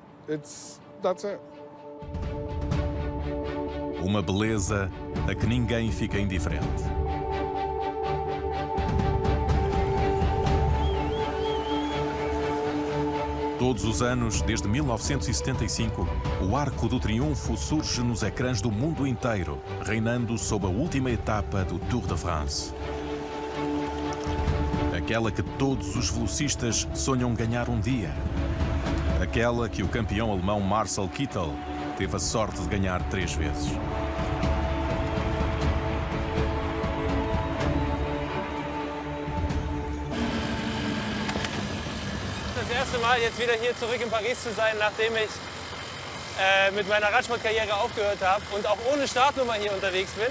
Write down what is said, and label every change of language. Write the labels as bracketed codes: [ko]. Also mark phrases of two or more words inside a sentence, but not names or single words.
[en] That's it. [pt] Uma beleza a que ninguém fica indiferente. Todos os anos, desde 1975, o Arco do Triunfo surge nos ecrãs do mundo inteiro, reinando sob a última etapa do Tour de France. Aquela que todos os velocistas sonham ganhar um dia. Aquela que o campeão alemão Marcel Kittel teve a sorte de ganhar 3 vezes. [de] Das erste Mal jetzt wieder hier zurück in Paris zu sein, nachdem ich mit meiner Radsportkarriere aufgehört habe und auch ohne Startnummer hier unterwegs bin.